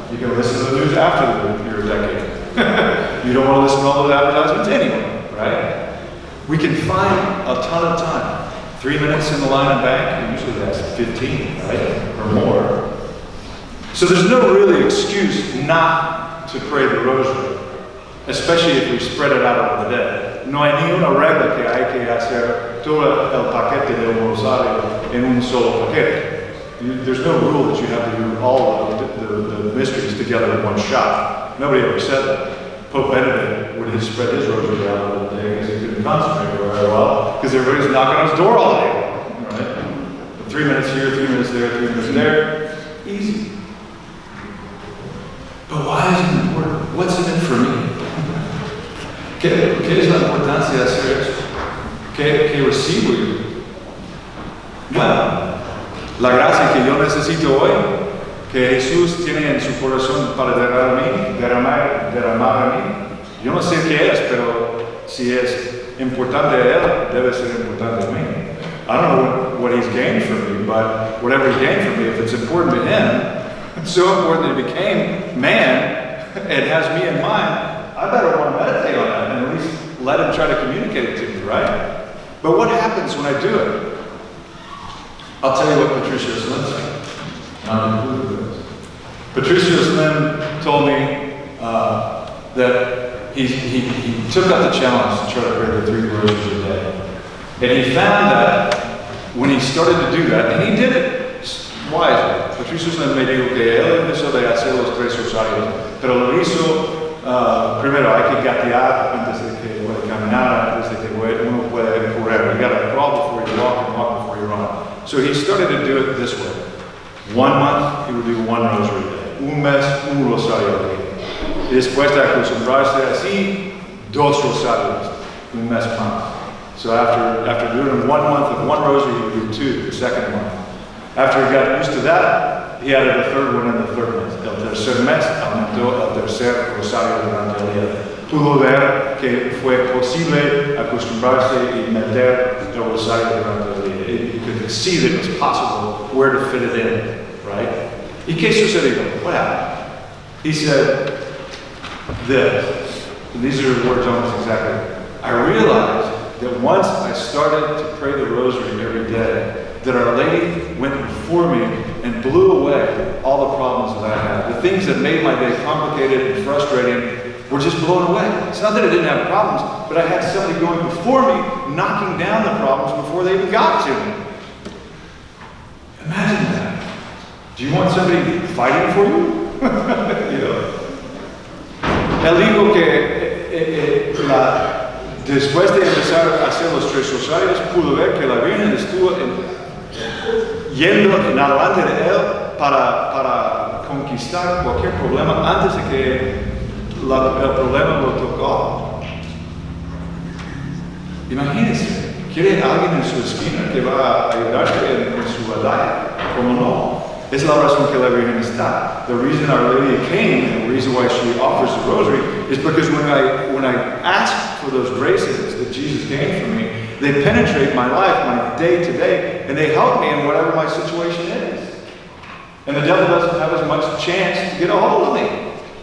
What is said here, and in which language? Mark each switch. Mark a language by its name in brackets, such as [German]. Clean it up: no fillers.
[English] You can listen to the news after your decade. You don't want to listen to all those advertisements anyway, right? We can find a ton of time. 3 minutes in the line and back, usually that's 15, right? Or more. So there's no really excuse not to pray the rosary, especially if we spread it out over the day. [Spanish] No hay ninguna regla que hay que hacer todo el paquete del rosario en un solo paquete. [English] There's no rule that you have to do all of the mysteries together in one shot. Nobody ever said that. Pope Benedict would spread his rosary out all the day because he couldn't concentrate very well because everybody's knocking on his door all day. Right? 3 minutes here, 3 minutes there, 3 minutes there. Easy. But why is it important? What's in it for me? [Spanish] ¿Qué es la importancia de hacer eso? ¿Qué recibo yo? Bueno, la gracia que yo necesito hoy, que Jesús tiene en su corazón para derramar a mí, yo no sé qué es, pero si es importante a Él, debe ser importante a mí. [English] I don't know what He's gained from me, but whatever He gained from me, if it's important to Him, it's so important that He became man and has me in mind, I better want to meditate on that and at least let Him try to communicate it to me, right? But what happens when I do it? I'll tell you what Patricio Slim said. Patricio Slim told me that he took up the challenge to try to pray the 3 rosaries a day. And he found that when he started to do that, and he did it wisely. [Spanish] Patricio Slim me dijo que él empezó de hacer los 3 rosarios, pero lo hizo primero hay que gatear antes de que pueda caminar, antes de que uno pueda correr. [English] You gotta crawl before you walk and walk before you run. So he started to do it this way. 1 month, he would do 1 rosary a day. [Spanish] Un mes, un rosario [English] a day. [Spanish] Y después de acostumbrarse así, 2 rosarios, un mes más. [English] So after doing 1 month of 1 rosary, he would do 2 the second month. After he got used to that, he added a 3rd one in the 3rd month. [Spanish] El tercer mes aumentó el tercer rosario durante el día. Pudo ver que fue posible acostumbrarse y meter el rosario durante el día. [English] You could see that it was possible where to fit it in, right? [Spanish] ¿Y qué sucedió? [English] What happened? He said this, and these are the words almost exactly. I realized that once I started to pray the rosary every day, that Our Lady went before me and blew away all the problems that I had. The things that made my day complicated and frustrating were just blown away. It's not that I didn't have problems, but I had somebody going before me, knocking down the problems before they even got to me. Imagine that. Do you want somebody fighting for you? You know. [Spanish] Él dijo que después de empezar a hacer los 3 rosarios, pudo ver que la Virgen estuvo yendo en adelante de él para conquistar cualquier problema antes de que el problema lo tocó. Imagínense, quiere alguien en su esquina que va a ayudarte en su batalla. ¿Cómo no? Es la razón que la Virgen está. [English] The reason Our Lady came, and the reason why she offers the rosary, is because when I ask for those graces that Jesus gained for me, they penetrate my life, my day to day, and they help me in whatever my situation is. And the devil doesn't have as much chance to get a hold of me.